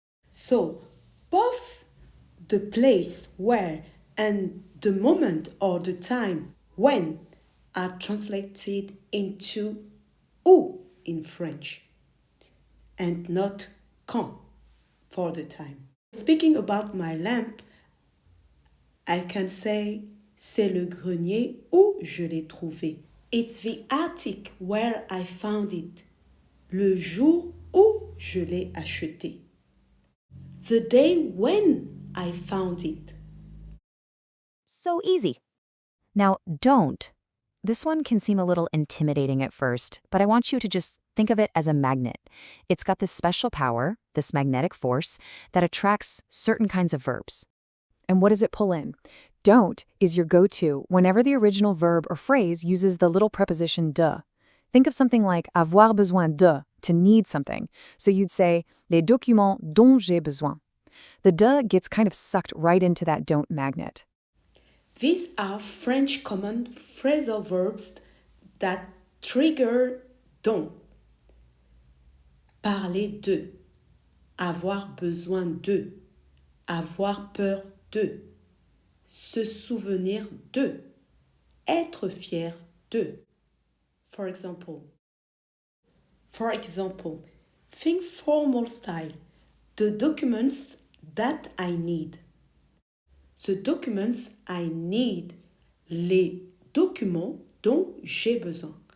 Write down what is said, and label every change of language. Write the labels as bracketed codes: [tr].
[en] So, both the place where and the moment or the time when are translated into où in French and not quand for the time. Speaking about my lamp, I can say [fr] c'est le grenier où je l'ai trouvé. [en] It's the attic where I found it. [fr] Le jour où je l'ai acheté. [en] The day when I found it. So easy. Now, don't. This one can seem a little intimidating at first, but I want you to just think of it as a magnet. It's got this special power, this magnetic force, that attracts certain kinds of verbs. And what does it pull in? Don't is your go-to whenever the original verb or phrase uses the little preposition de. Think of something like avoir besoin de, to need something. So you'd say, [fr] les documents dont j'ai besoin. [en] The de gets kind of sucked right into that don't magnet. These are French common phrasal verbs that trigger dont. [fr] Parler de, avoir besoin de, avoir peur de, se souvenir de, être fier de. [en] For example, think formal style. The documents that I need. The documents I need. [fr] Les documents dont j'ai besoin.